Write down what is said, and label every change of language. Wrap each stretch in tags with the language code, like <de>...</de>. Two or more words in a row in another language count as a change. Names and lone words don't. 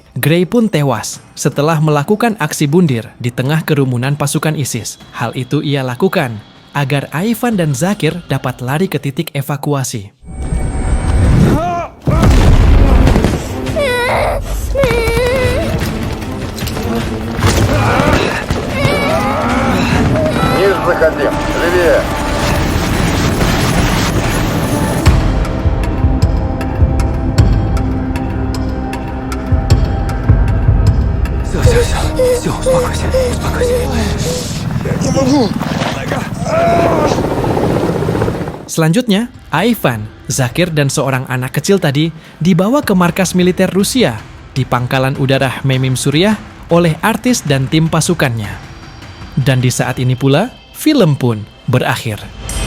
<id>Gray pun tewas setelah melakukan aksi bundir di tengah kerumunan pasukan ISIS. Hal itu ia lakukan agar Ivan dan Zakir dapat lari ke titik evakuasi.</id> <ru>Ниже заходим. Левее. Все, успокойся. Не могу.</ru> <id>Selanjutnya, Ivan, Zakir, dan seorang anak kecil tadi dibawa ke markas militer Rusia di pangkalan udara Memim Suriah oleh artis dan tim pasukannya. Dan di saat ini pula, film pun berakhir.</id>